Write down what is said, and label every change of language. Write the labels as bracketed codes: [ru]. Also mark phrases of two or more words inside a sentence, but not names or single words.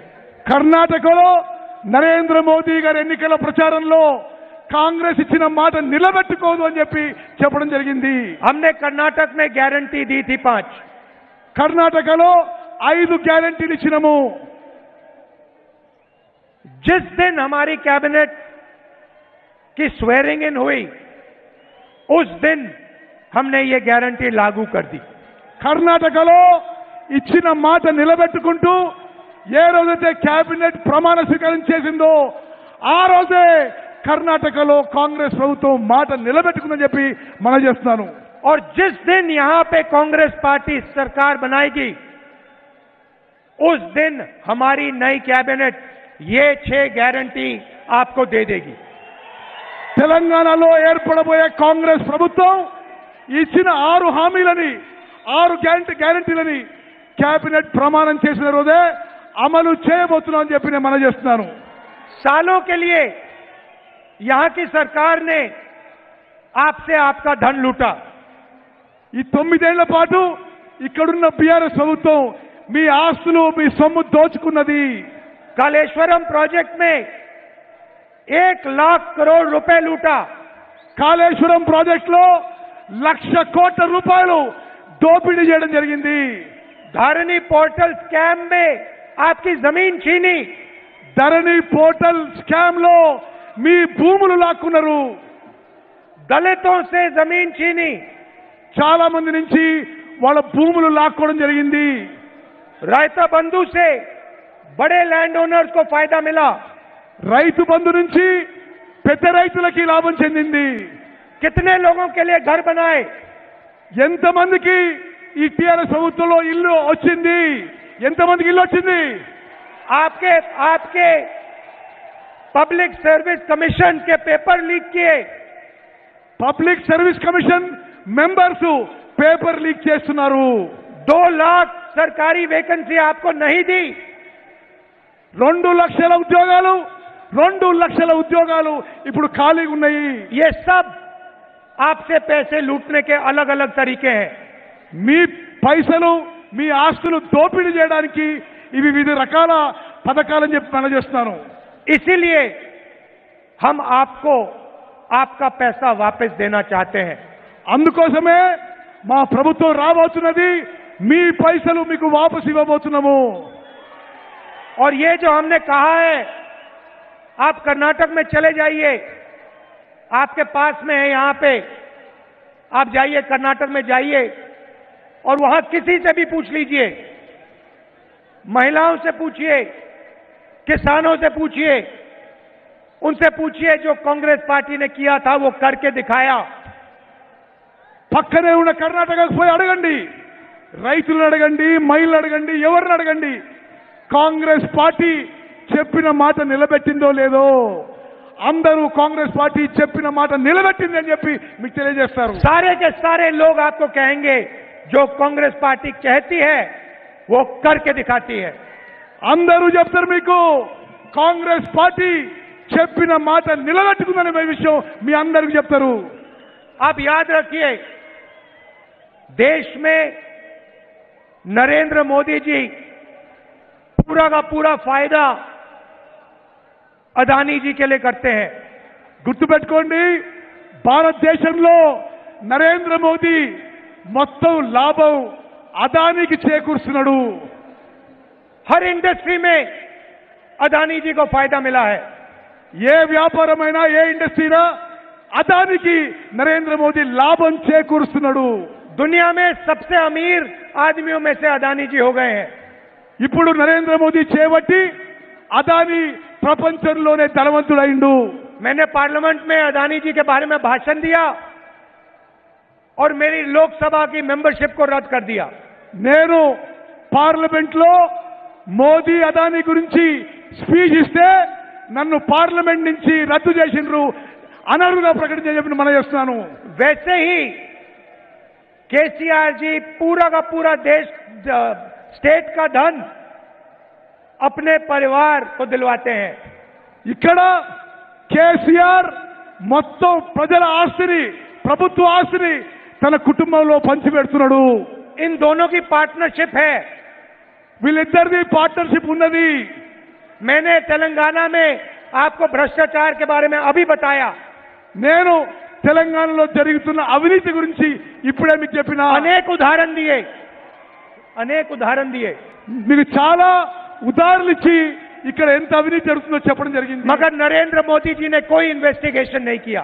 [te] కర్ణాటకలో నరేంద్ర మోదీ గారి ఎన్నికల ప్రచారంలో కాంగ్రెస్ ఇచ్చిన మాట నిలబెట్టుకోదు అని చెప్పడం జరిగింది. [hi] हमने कर्नाटक में गारंटी दी थी 5. [te] కర్ణాటకలో 5 గ్యారెంటీలు ఇచ్చినాము. [hi] जिस दिन हमारी कैबिनेट की [en] swearing in [hi] हुई उस दिन हमने ये गारंटी लागू कर दी. [te] కర్ణాటకలో ఇచ్చిన మాట నిలబెట్టుకుంటూ ఏ రోజైతే కేబినెట్ ప్రమాణ స్వీకారం చేసిందో ఆ రోజే కర్ణాటకలో కాంగ్రెస్ ప్రభుత్వం మాట నిలబెట్టుకుందని చెప్పి మనం చేస్తున్నాను. [hi] और जिस दिन यहां पे कांग्रेस पार्टी सरकार बनाएगी उस दिन हमारी नई कैबिनेट ये 6 गारंटी आपको दे देगी. [te] తెలంగాణలో ఏర్పడబోయే కాంగ్రెస్ ప్రభుత్వం ఇచ్చిన 6 హామీలని 6 గ్యారెంటీలని కేబినెట్ ప్రమాణం చేసిన రోజే అమలు చేయబోతున్నాం అని చెప్పి నేను మనం చేస్తున్నాను. [hi] सालों के लिए यहां की सरकार ने आपसे आपका धन लूटा. [te] ఈ 9 ఏళ్ల పాటు ఇక్కడున్న బీఆర్ఎస్ ప్రభుత్వం మీ ఆస్తులు మీ సొమ్ము దోచుకున్నది. [hi] कालेश्वरम प्रोजेक्ट में 1 लाख करोड़ रुपए लूटा. [te] కాళేశ్వరం ప్రాజెక్ట్ లో 1,00,000 కోట్ల రూపాయలు దోపిడీ చేయడం జరిగింది. [hi] धरनी [en] portal scam [hi] में आपकी जमीन छीनी. [te] ధరణి [en] portal scam [te] లో మీ భూములు లాక్కున్నారు. [hi] दलितों से जमीन छीनी. [te] చాలా మంది నుంచి వాళ్ళ భూములు లాక్కోవడం జరిగింది. [hi] रायता बंधु से बड़े [en] land owners [hi] को फायदा मिला. [te] రైతు బంధు నుంచి పెద్ద రైతులకి లాభం చెందింది. [hi] कितने लोगों के लिए घर बनाए. [te] ఎంతమందికి ఈ టీఆర్ఎస్ ప్రభుత్వంలో ఇల్లు వచ్చింది? ఎంతమందికి ఇల్లు వచ్చింది? [hi] आपके [en] public service commission [hi] के पेपर लीक किए. [en] public service commission members paper leak [te] చేస్తున్నారు. [hi] 2 लाख सरकारी वैकेंसी आपको नहीं दी. [te] 2 లక్షల ఉద్యోగాలు ఇప్పుడు ఖాళీగా ఉన్నాయి. [hi] ये सब आपसे पैसे लूटने के अलग अलग तरीके हैं। [te] మీ పైసలు మీ ఆస్తులు దోపిడీ చేయడానికి ఇవి వివిధ రకాల పథకాలని చెప్పి మనం చేస్తున్నాను. [hi] इसीलिए हम आपको आपका पैसा वापस देना चाहते हैं। [te] అందుకోసమే మా ప్రభుత్వం రాబోతున్నది, మీ పైసలు మీకు వాపసు ఇవ్వబోతున్నాము. [hi] और ये जो हमने कहा है, आप कर्नाटक में चले जाइए, आपके पास में है, यहां पे आप जाइए, कर्नाटक में जाइए और वहां किसी से भी पूछ लीजिए, महिलाओं से पूछिए, किसानों से पूछिए, उनसे पूछिए जो कांग्रेस पार्टी ने किया था वो करके दिखाया। [te] పక్కనే ఉన్న కర్ణాటకకు పోయి అడగండి, రైతులను అడగండి, మహిళలు అడగండి, ఎవరిని అడగండి, కాంగ్రెస్ పార్టీ చెప్పిన మాట నిలబెట్టిందో లేదో. అందరూ కాంగ్రెస్ పార్టీ చెప్పిన మాట నిలబెట్టింది అని చెప్పి మీకు తెలియజేస్తారు. [hi] सारे के सारे लोग आपको कहेंगे जो कांग्रेस पार्टी कहती है वो करके दिखाती है। [te] అందరూ చెప్తారు మీకు కాంగ్రెస్ పార్టీ చెప్పిన మాట నిలబెట్టుకుందనే విషయం మీ అందరికీ చెప్తారు. [hi] आप याद रखिए, देश में नरेंद्र मोदी जी पूरा का पूरा फायदा अदानी जी के लिए करते हैं। [te] గుర్తుపెట్టుకోండి, భారతదేశంలో నరేంద్ర మోదీ మొత్తం లాభం అదానికి చేకూరుస్తున్నాడు. [hi] हर इंडस्ट्री में अदानी जी को फायदा मिला है। [te] ఏ వ్యాపారమైనా ఏ ఇండస్ట్రీనా అదానికి నరేంద్ర మోదీ లాభం చేకూరుస్తున్నాడు. [hi] दुनिया में सबसे अमीर आदमियों में से अदानी जी हो गए हैं। [te] ఇప్పుడు నరేంద్ర మోదీ చేపట్టి అదాని ప్రపంచంలోనే ధనవంతుడైండు. [hi] मैंने पार्लियामेंट में अदानी जी के बारे में भाषण दिया और मेरी लोकसभा की मेंबरशिप को रद्द कर दिया। [te] నేను పార్లమెంట్ లో మోదీ అదాని గురించి స్పీచ్ ఇస్తే నన్ను పార్లమెంట్ నుంచి రద్దు చేసిండ్రు, అనర్హుగా ప్రకటించని మనం చేస్తున్నాను. [hi] वैसे ही केसीआर जी पूरा का पूरा देश स्टेट का धन अपने परिवार को दिलवाते हैं। [te] ఇక్కడ కేసీఆర్ మొత్తం ప్రజల ఆస్తిని, ప్రభుత్వ ఆస్తిని తన కుటుంబంలో పంచిపెడుతున్నాడు. [hi] इन दोनों की पार्टनरशिप है। [te] వీళ్ళిద్దరిది పార్ట్నర్షిప్ ఉన్నది. [hi] मैंने तेलंगाना में आपको भ्रष्टाचार के बारे में अभी बताया। [te] నేను తెలంగాణలో జరుగుతున్న అవినీతి గురించి ఇప్పుడే మీకు చెప్పిన [hi] अनेक उदाहरण दिए। [te] మీకు చాలా ఉదాహరణలు ఇచ్చి ఇక్కడ ఎంత అవినీతి జరుగుతుందో చెప్పడం జరిగింది. [hi] मगर नरेंद्र मोदी जी ने कोई इन्वेस्टिगेशन नहीं किया।